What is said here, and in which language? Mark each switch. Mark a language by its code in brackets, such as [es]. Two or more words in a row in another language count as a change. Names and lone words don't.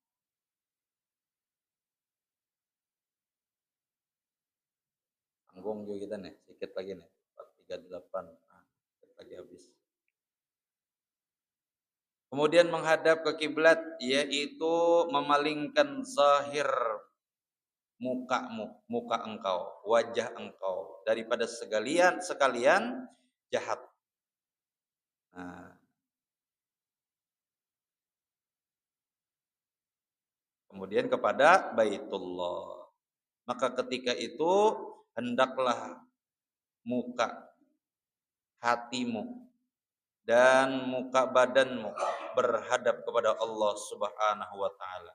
[id] Tanggung juga kita nih, sedikit lagi nih. 438. Nah, sedikit lagi habis. Kemudian menghadap ke kiblat yaitu memalingkan zahir mukamu, muka engkau, wajah engkau daripada sekalian jahat. Nah, kemudian kepada Baitullah. Maka ketika itu hendaklah muka, hatimu dan muka badanmu berhadap kepada Allah [ar] سبحانه وتعالى.